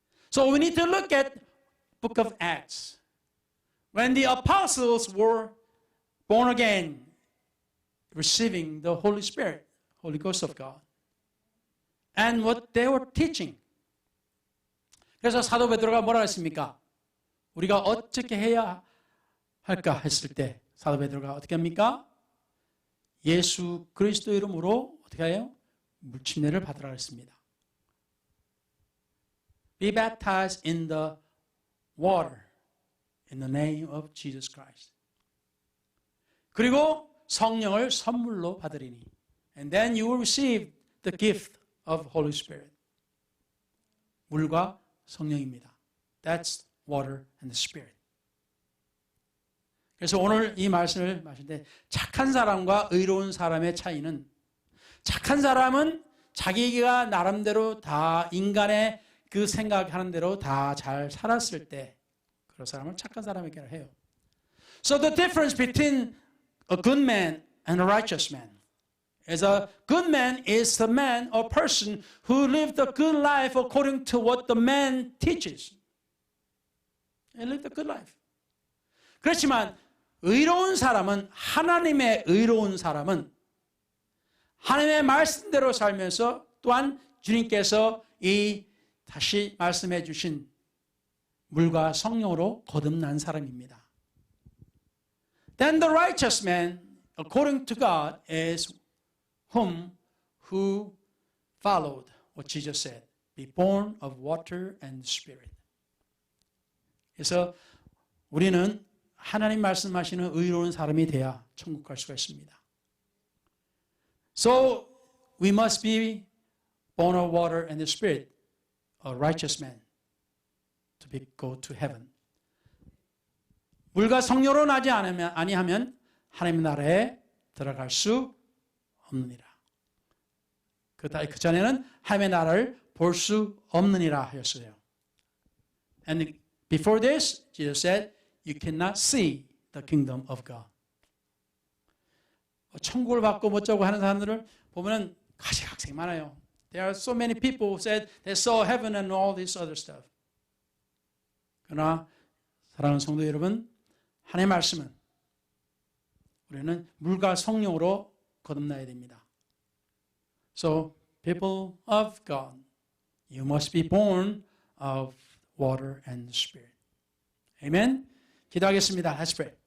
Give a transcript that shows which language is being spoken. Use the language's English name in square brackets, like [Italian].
[English] So we need to look at book of Acts. When the apostles were born again, receiving the Holy Spirit, Holy Ghost of God, and what they were teaching. [Korean] 그래서 사도 베드로가 뭐라 했습니까? 우리가 어떻게 해야 할까 했을 때 사도 베드로가 어떻게 합니까? 예수 그리스도 이름으로 어떻게 해요? 물침례를 받으라 했습니다. [English] Be baptized in the water in the name of Jesus Christ. [Korean] 그리고 성령을 선물로 받으리니. [English] And then you will receive the gift of Holy Spirit. [Korean] 물과 성령입니다. [English] That's water and the Spirit. [Korean] 그래서 오늘 이 말씀을 마실 때 착한 사람과 의로운 사람의 차이는 착한 사람은 자기가 나름대로 다 인간의 그 생각하는 대로 다 잘 살았을 때 그런 사람을 착한 사람에게 해요. [English] So the difference between a good man and a righteous man is a good man is the man or person who lived a good life according to what the man teaches. He lived a good life. [Korean] 그렇지만 의로운 사람은 하나님의 의로운 사람은 하나님의 말씀대로 살면서 또한 주님께서 이 다시 말씀해 주신 물과 성령으로 거듭난 사람입니다. [English] Then the righteous man, according to God, is whom who followed what Jesus said, be born of water and spirit. [Korean] 그래서 우리는 하나님 말씀하시는 의로운 사람이 돼야 천국 갈 수가 있습니다. [English] So we must be born of water and the spirit, a righteous man, to go to heaven. [Korean] 물과 성령으로 나지 아니하면 하나님의 나라에 들어갈 수 없느니라. 그 전에는 하나님의 나라를 볼 수 없느니라 하였어요. [English] And before this, Jesus said, you cannot see the kingdom of God. [Korean] 천국을 받고 뭐쩌고 하는 사람들을 보면 가시각색이 많아요. [English] There are so many people who said they saw heaven and all this other stuff. [Korean] 그러나 사랑하는 성도 여러분, 하나님의 말씀은 우리는 물과 성령으로 거듭나야 됩니다. [English] So, people of God, you must be born of water and the Spirit. Amen? [Korean] 기도하겠습니다. [English] Let's pray.